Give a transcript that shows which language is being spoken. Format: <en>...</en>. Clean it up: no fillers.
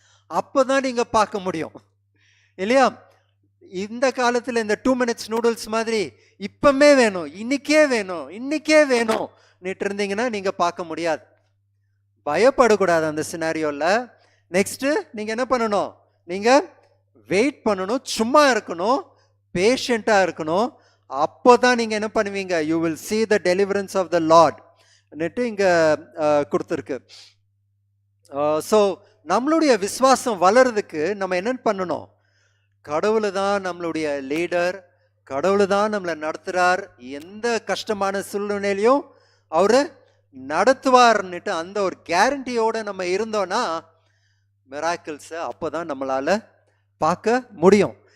<ta>அப்போ தான் நீங்கள் பார்க்க முடியும் இல்லையா? இந்த காலத்தில் இந்த 2 minutes நூடுல்ஸ் மாதிரி இப்பமே வேணும், இன்னைக்கே வேணும்னுட்டு இருந்தீங்கன்னா நீங்கள் பார்க்க முடியாது. பயப்படக்கூடாது அந்த சினாரியோவில். நெக்ஸ்ட்டு நீங்கள் என்ன பண்ணணும்? நீங்கள் வெயிட் பண்ணணும், சும்மா இருக்கணும், பேஷண்ட்டாக இருக்கணும். அப்போ தான் நீங்கள் என்ன பண்ணுவீங்க?</ta> <en>you will see the deliverance of the Lord</en> <ta>ன்னுட்டு இங்கே கொடுத்துருக்கு. ஸோ நம்மளுடைய விசுவாசம் வளர்றதுக்கு நம்ம என்னென்னு பண்ணணும்? கடவுள் தான் நம்மளுடைய லீடர், கடவுள் தான் நம்மளை நடத்துகிறார், எந்த கஷ்டமான சூழ்நிலையிலையும் அவர் நடத்துவார்னுட்டு அந்த ஒரு கேரண்டியோடு நம்ம இருந்தோன்னா மிராக்கிள்ஸை அப்போ தான் நம்மளால் பார்க்க முடியும்.</ta>